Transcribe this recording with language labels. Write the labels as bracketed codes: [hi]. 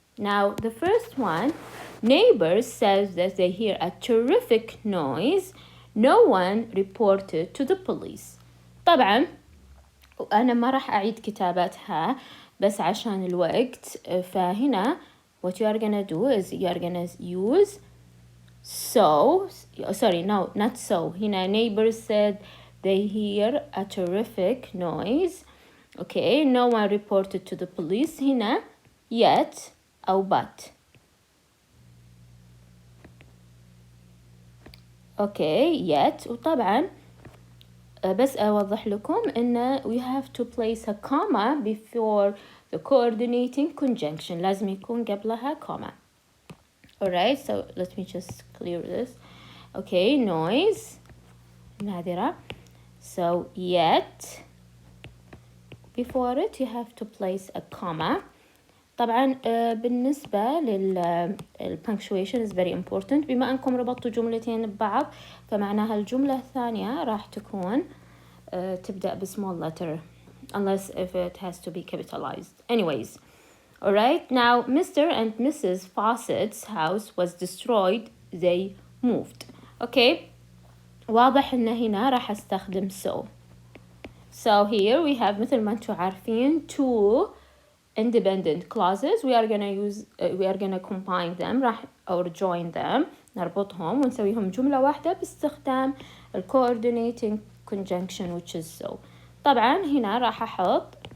[en] Now the first one, neighbors says that they hear a terrific noise. No one reported to the police. [ar] طبعا أنا ما راح أعيد كتابتها بس عشان الوقت. [en] فهنا what you are gonna do is you are gonna use so, sorry, no, not so. هنا neighbors said they hear a terrific noise. Okay, no one reported to the police. [ar] هنا [en] yet أو but. Okay, yet. [ar] وطبعا بس أوضح لكم إن [en] we have to place a comma before the coordinating conjunction. [ar] لازم يكون قبلها comma. [en] Alright, so let me just clear this. Okay, noise. نادرة. So yet before it you have to place a comma. [ar] طبعا بالنسبة [en] punctuation is very important. [ar] بما أنكم ربطتوا جملتين ببعض فمعناها الجملة الثانية راح تكون تبدأ بsmall letter [en] unless if it has to be capitalized. Anyways, alright, now Mr. and Mrs. Fawcett's house was destroyed. They moved. [ar] Okay, واضح إن هنا راح أستخدم so. [en] So here we have [ar] مثل ما أنتم عارفين [en] two independent clauses. We are gonna combine them or join them. [ar] نربطهم ونسويهم جملة واحدة باستخدام [en] coordinating conjunction which is so. [ar] طبعا هنا راح أحط